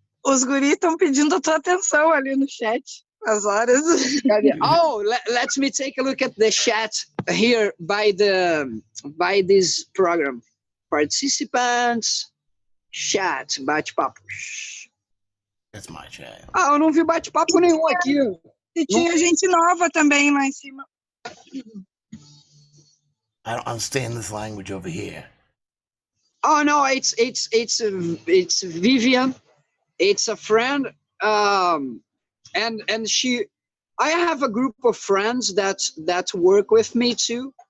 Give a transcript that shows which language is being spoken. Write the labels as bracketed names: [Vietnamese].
[Portuguese] Os guris estão pedindo a tua atenção ali no chat. As horas. [English] Oh, let me take a look at the chat here by this program. Participants, chat, bate-papo. That's my chat. [Portuguese] Ah, eu não vi bate-papo nenhum aqui. E tinha gente nova também lá em cima. [English] I don't understand this language over here. Oh no, it's Vivian. It's a friend. And she, I have a group of friends that work with me too.